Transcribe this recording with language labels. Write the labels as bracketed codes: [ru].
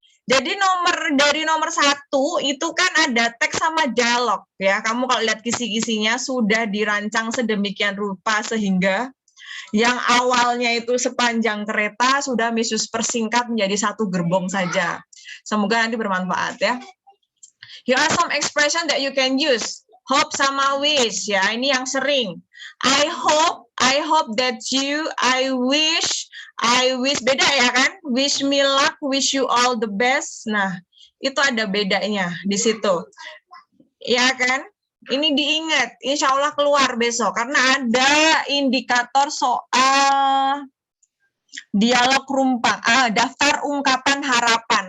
[id] Jadi dari nomor 1 itu kan ada teks sama dialog ya. Kamu kalau lihat kisi-kisinya sudah dirancang sedemikian rupa sehingga yang awalnya itu sepanjang kereta sudah Misius persingkat menjadi satu gerbong saja. Semoga nanti bermanfaat ya. [en] Here are some expression that you can use. Hope sama wish ya. [id] Ini yang sering. [en] I hope that you, I wish, [id] beda ya kan? [en] Wish me luck, wish you all the best. [id] Nah, itu ada bedanya di situ. Ya kan? Ini diingat, insya Allah keluar besok. Karena ada indikator soal dialog rumpang, daftar ungkapan harapan.